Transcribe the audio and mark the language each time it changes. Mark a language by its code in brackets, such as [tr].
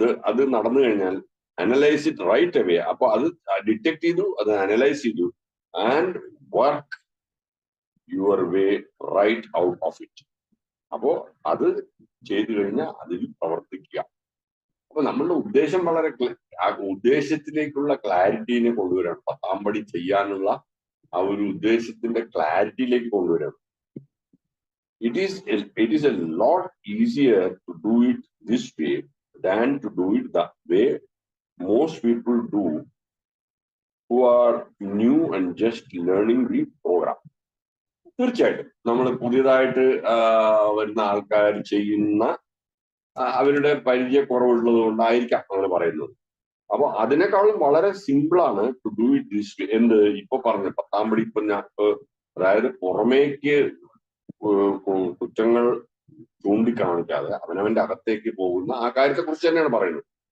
[ml] അത് നടന്നു കഴിഞ്ഞാൽ [en] Analyse it right away. [ml] അപ്പൊ അത് ഡിറ്റക്ട് ചെയ്തു, അത് അനലൈസ് ചെയ്തു [en] And work your way right out of it. [ml] അപ്പോ അത് ചെയ്തു കഴിഞ്ഞാൽ അതിൽ പ്രവർത്തിക്കുക. അപ്പൊ നമ്മളുടെ ഉദ്ദേശം വളരെ ആ ഉദ്ദേശത്തിലേക്കുള്ള ക്ലാരിറ്റീനെ കൊണ്ടുവരാണ്. 10-ാം പടി ചെയ്യാനുള്ള ആ ഒരു ഉദ്ദേശത്തിന്റെ ക്ലാരിറ്റിയിലേക്ക് കൊണ്ടുവരാണ്. [en] It is a lot easier to do it this way than to do it the way most people do who are new and just learning the program. [ml] തീർച്ചയായിട്ടും നമ്മൾ പുതിയതായിട്ട് വരുന്ന ആൾക്കാർ ചെയ്യുന്ന അവരുടെ പരിചയക്കുറവുള്ളത് കൊണ്ടായിരിക്കാം അങ്ങനെ പറയുന്നത്. അപ്പൊ അതിനേക്കാളും വളരെ സിമ്പിളാണ് [en] To do it this way. [ml] ഇപ്പൊ പറഞ്ഞ 10-ാം പടി ഇപ്പൊ അതായത് പുറമേക്ക് കുറ്റങ്ങൾ ചൂണ്ടിക്കാണിക്കാതെ അവനവന്റെ അകത്തേക്ക് പോകുന്ന ആ കാര്യത്തെ കുറിച്ച് തന്നെയാണ് പറയുന്നത്.